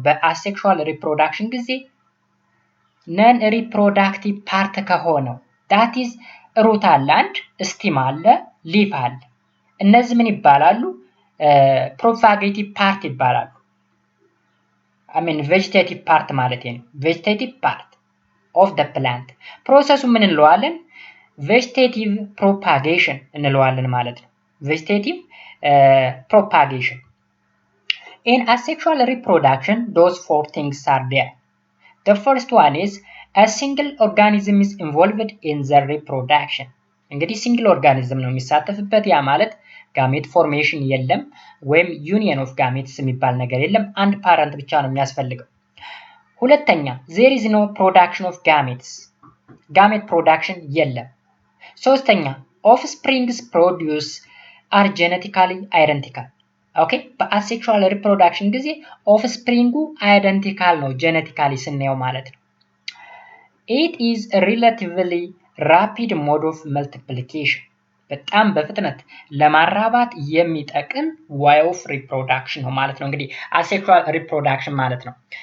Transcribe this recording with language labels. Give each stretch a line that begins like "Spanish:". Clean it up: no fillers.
Amharic: በአሴክሹዋል ሪፕሮዳክሽን ጊዜ ነን ሪፕሮዳክቲቭ ፓርት ከሆነው that is root አለ፣ አንድ stem አለ፣ leaf አለ። እነዚህ ምን ይባላሉ? ፕሮፓጌቲቭ ፓርት ይባላሉ። ቬጂቴቲቭ ፓርት ማለት ነው። ቬጂቴቲቭ ፓርት ኦፍ ዘ ፕላንት ፕሮሰሱ ምን እንለዋለን? ቬጂቴቲቭ ፕሮፓጌሽን እንለዋለን ማለት ነው። ቬጂቴቲቭ ፕሮፓጌሽን
English: in asexual reproduction those four things are there. The first one is a single organism is involved in the reproduction.
Amharic: እንግዲህ ሲንግል ኦርጋኒዝም ነው የሚሳተፍበት። ያ ማለት ጋሜት ፎርሜሽን የለም ወይም ዩኒየን ኦፍ ጋሜትስ የሚባል ነገር የለም። አንድ ፓረንት ብቻ ነው የሚያስፈልገው። ሁለተኛ
English: there is no production of gametes,
Amharic: ጋሜት ፕሮዳክሽን የለም። ሶስተኛ
English: offsprings produce are genetically identical.
Amharic: ኦኬ፣ በአሴክሹዋል ሪፕሮዳክሽን ጊዜ ኦፍስፕሪንጉ አይደንቲካል ነው ጄኔቲካሊ ስናየው ማለት ነው።
English: it is a relatively rapid mode of multiplication,
Amharic: በጣም በፍጥነት ለማራባት የሚጠቅም way of reproduction ነው ማለት ነው። እንግዲህ asexual reproduction ማለት ነው።